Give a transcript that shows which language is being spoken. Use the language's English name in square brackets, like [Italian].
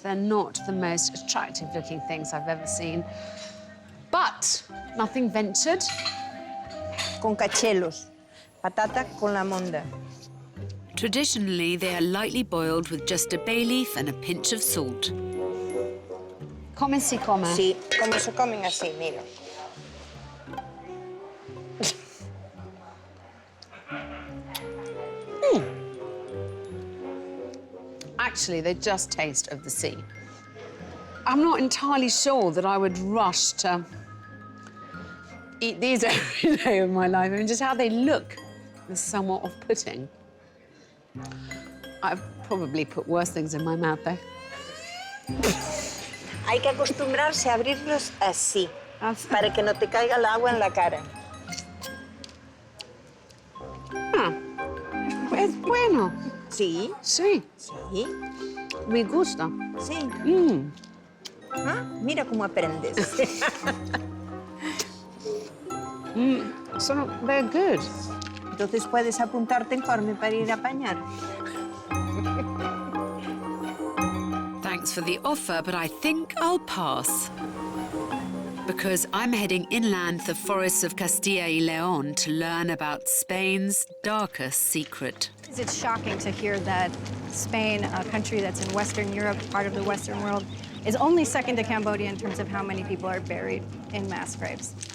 [English] They're not the most attractive-looking things I've ever seen. But nothing ventured. [Spanish] Con cachelos. Patata con la monda. [English] Traditionally, they are lightly boiled with just a bay leaf and a pinch of salt. [Spanish] Come si come. Sí, como se comen así, mira. [English] Actually, they just taste of the sea. I'm not entirely sure that I would rush to eat these every day of my life. I mean, just how they look is somewhat off-putting. I've probably put worse things in my mouth, though. [Spanish] Hay que acostumbrarse a abrirlos así, Así. para que no te caiga el agua en la cara. Es bueno. Sí, Sí, sí, me gusta. sí. Mm. Ah, mira cómo aprendes. [English] So they're good. [Spanish] Entonces puedes apuntarte en Corme para ir a apañar. [English] Thanks for the offer, but I think I'll pass. Because I'm heading inland to the forests of Castilla y León to learn about Spain's darkest secret. It's shocking to hear that Spain, a country that's in Western Europe, part of the Western world, is only second to Cambodia in terms of how many people are buried in mass graves.